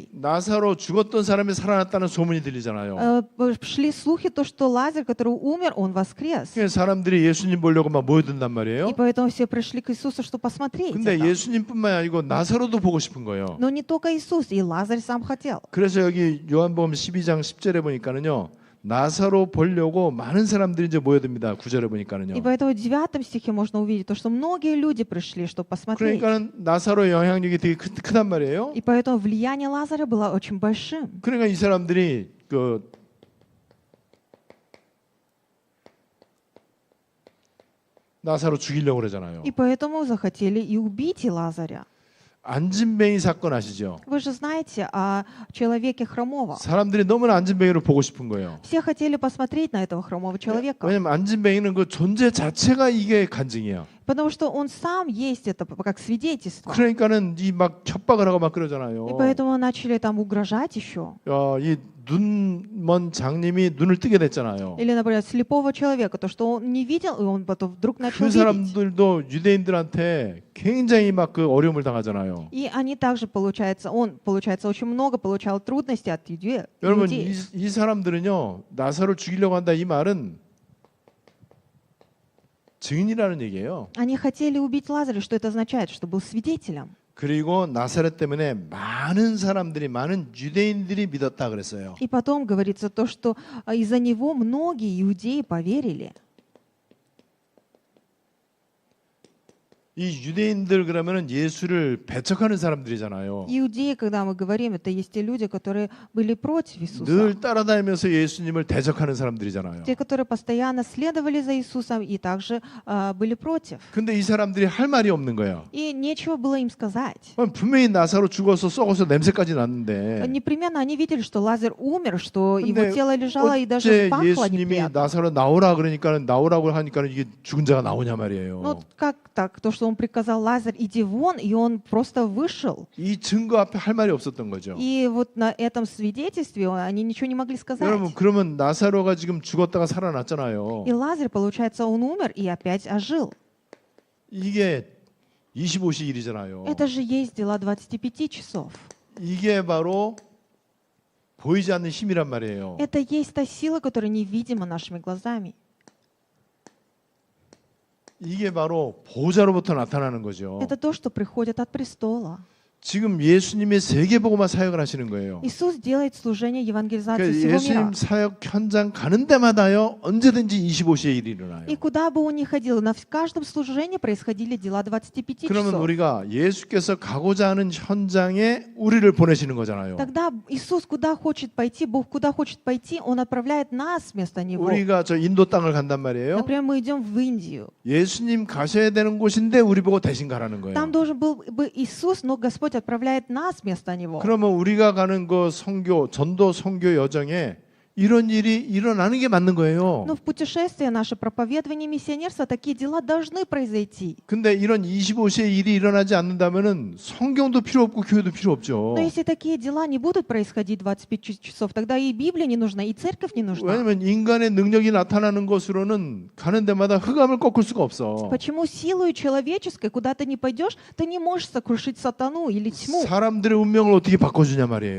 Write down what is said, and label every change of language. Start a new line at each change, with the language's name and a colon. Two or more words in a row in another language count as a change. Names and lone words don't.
Korean: 나사로 죽었던 사람이 살아났다는 소문이 들리잖아요.
Russian: Шли слухи, то, что Лазарь, который умер, он воскрес.
Korean: 그래서 사람들이 예수님 보려고 막 모여든단
Russian: И
Korean: 말이에요.
Russian: поэтому все пришли к Иисусу, чтобы посмотреть
Korean: 근데
Russian: это.
Korean: 예수님뿐만 아니고 나사로도 보고 싶은 거예요.
Russian: Но не только Иисус, и Лазарь сам хотел.
Korean: 그래서 여기 요한복음 12장 10절에 보니까는요. 나사로 보려고 많은 사람들이 이제 모여듭니다. 9절에 보니까는요.
Russian: И поэтому в 9 стихе можно увидеть, то, что многие люди пришли, чтобы посмотреть.
Korean: 그러니까는 나사로의 영향력이 되게 크단 말이에요.
Russian: И поэтому влияние Лазаря было очень большим.
Korean: 그러니까 이 사람들이 나사로 죽이려고 그러잖아요.
Russian: И поэтому захотели и убить и Лазаря.
Korean: 안진뱅이 사건 아시죠?
Russian: Вы же знаете о человеке хромого.
Korean: 사람들이 너무나 안진뱅이를 보고 싶은 거예요.
Russian: Все хотели посмотреть на этого хромого человека.
Korean: 왜냐면 안진뱅이는 그 존재 자체가 이게 간증이야.
Russian: Потому что он сам есть это как свидетельство.
Korean: 그러니까는 이 막 협박을 하고 막
Russian: И
Korean: 그러잖아요.
Russian: поэтому начали там угрожать еще.
Korean: 이 눈먼 장님이 눈을 뜨게 됐잖아요.
Russian: Или, например, слепого человека, то, что он не видел, и он потом вдруг начал
Korean: 그
Russian: видеть.
Korean: 사람들도 유대인들한테 굉장히 막 그 어려움을 당하잖아요.
Russian: И они также, получается, очень много получал трудностей от людей.
Korean: 여러분 이 사람들은요 나사로 죽이려고 한다 이 말은 증인이라는 얘기예요.
Russian: Они хотели убить Лазаря. Что это означает? Что был свидетелем.
Korean: 그리고 나사렛 때문에 많은 유대인들이 믿었다 그랬어요.
Russian: И потом говорится то, что из-за него многие иудеи поверили.
Korean: 이 유대인들 그러면은 예수를 배척하는 사람들이잖아요.
Russian: Иудеи, когда мы говорим, это есть те люди, которые были против Иисуса.
Korean: 늘 따라다니면서 예수님을 대적하는 사람들이잖아요.
Russian: Те, которые постоянно следовали за Иисусом и также были против.
Korean: 근데 이 사람들이 할 말이 없는 거예요.
Russian: И нечего было им сказать.
Korean: 분명히 나사로 죽어서 썩어서 냄새까지 났는데
Russian: Непременно они видели, что Лазарь умер, что его
Korean: 근데
Russian: тело лежало и даже
Korean: 어째
Russian: пахло
Korean: 예수님이
Russian: неприятно.
Korean: 나사로 나오라 그러니까 나오라고 하니까 이게 죽은 자가 나오냐 말이에요.
Russian: Ну как так? То, что он приказал Лазарь, иди вон, и он просто вышел.
Korean: 이 증거 앞에 할 말이 없었던 거죠.
Russian: И вот на этом свидетельстве они ничего не могли сказать.
Korean: 여러분 그러면 나사로가 지금 죽었다가 살아났잖아요.
Russian: И Лазарь, получается, он умер и опять ожил.
Korean: 이게 25시 일이잖아요.
Russian: Это же есть дела 25 часов.
Korean: 이게 바로 보이지 않는 힘이란 말이에요.
Russian: Это есть та сила, которая невидима нашими глазами.
Korean: 이게 바로 보좌로부터 나타나는 거죠.
Russian: Это то, что приходит от престола.
Korean: 지금 예수님의 세계복음화 사역을 하시는 거예요.
Russian: Иисус делает служение евангелизации
Korean: 그러니까
Russian: всего
Korean: 예수님
Russian: мира.
Korean: 사역 현장 가는 데마다요 언제든지 25시에 일이 일어나요.
Russian: И куда бы он ни ходил, на каждом служении происходили дела 25
Korean: 그러면
Russian: часов.
Korean: 우리가 예수께서 가고자 하는 현장에 우리를 보내시는 거잖아요.
Russian: Тогда Иисус куда хочет пойти, Бог куда хочет пойти, Он отправляет нас вместо Него.
Korean: 우리가 저 인도 땅을 간단 말이에요.
Russian: Например, мы идем в Индию.
Korean: 예수님 가셔야 되는 곳인데 우리 보고 대신 가라는 거예요.
Russian: Там должен был бы Иисус, но Господь отправляет нас вместо Него.
Korean: 그러면 우리가 가는 그 선교, 전도 선교 여정에 이런 일이 일어나는 게 맞는 거예요.
Russian: Но в путешествие, наше проповедование миссионерства, такие дела должны произойти.
Korean: 근데 이런 25시에 일이 일어나지 않는다면은 성경도 필요 없고 교회도 필요 없죠.
Russian: Но если такие дела не будут происходить 25 часов, тогда и Библия не нужна, и церковь не нужна.
Korean: 왜냐면 인간의 능력이 나타나는 것으로는 가는 데마다 흑암을 꺾을 수가 없어.
Russian: Почему силой человеческой, куда ты не пойдешь, ты не можешь сокрушить сатану или тьму?
Korean: 사람들의 운명을 어떻게 바꿔주냐 말이에요.